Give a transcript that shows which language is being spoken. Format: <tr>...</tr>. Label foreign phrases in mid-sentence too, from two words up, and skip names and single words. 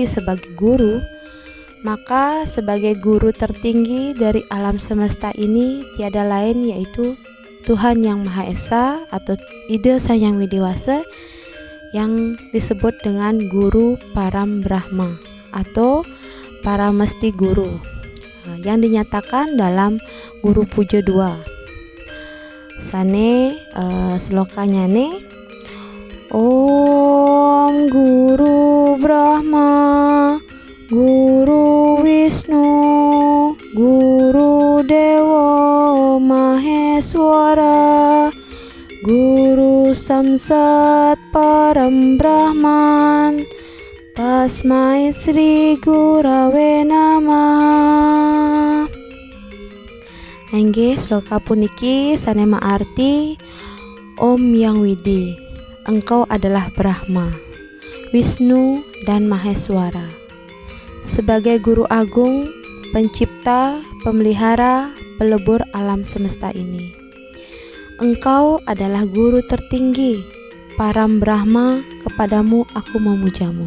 <id>sebagai guru, maka sebagai guru tertinggi dari alam semesta ini tiada lain yaitu Tuhan Yang Maha Esa atau Ida Sang Widiwasa yang disebut dengan Guru Param Brahma atau Paramesti Guru yang dinyatakan dalam Guru Puja 2. Sane slokanya nih,</id> <sa>Om Guru Brahma, Guru Wisnu, Guru Dewa Maheswara, Guru Samsat Param Brahman, Tasmai Sri Gurave Namaha.</sa> <ban>Inggih sloka puniki sanema</ban> <id>arti Om Yang Widi, engkau adalah Brahma, Wisnu dan Maheswara. Sebagai guru agung, pencipta, pemelihara, pelebur alam semesta ini, engkau adalah guru tertinggi,</id> <sa>Param Brahma,</sa> <id>kepadamu aku memujamu.</id>